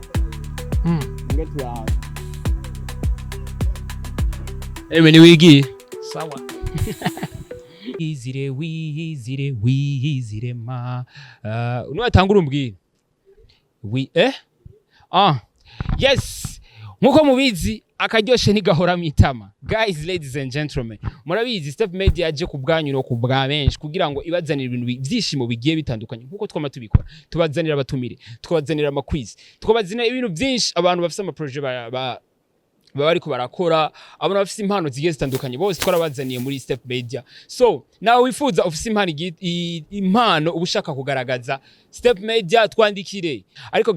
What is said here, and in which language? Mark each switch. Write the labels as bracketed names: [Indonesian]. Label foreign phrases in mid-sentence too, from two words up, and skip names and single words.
[Rundi] ni wigiye sawa wizire ma unatangura umbwira yes nkuko mubizi akaryoshe ntigahora mitama [English] guys ladies and gentlemen [Rundi] murabizi Step Media yaje kubwanyu no kubwa benshi kugira ngo ibazanire ibintu byishimo bigiye bitandukanye nkuko twama tubikora tubazanira abatumire tukabazanira amaquiz tukabazanira ibintu byinshi abantu bafite ama projet bariko barakora abantu bafite impano zigiye zitandukanye bose twarabazaniye muri Step Media so nawe wifuza ufite impano ubushaka kugaragaza Step Media twandikire ariko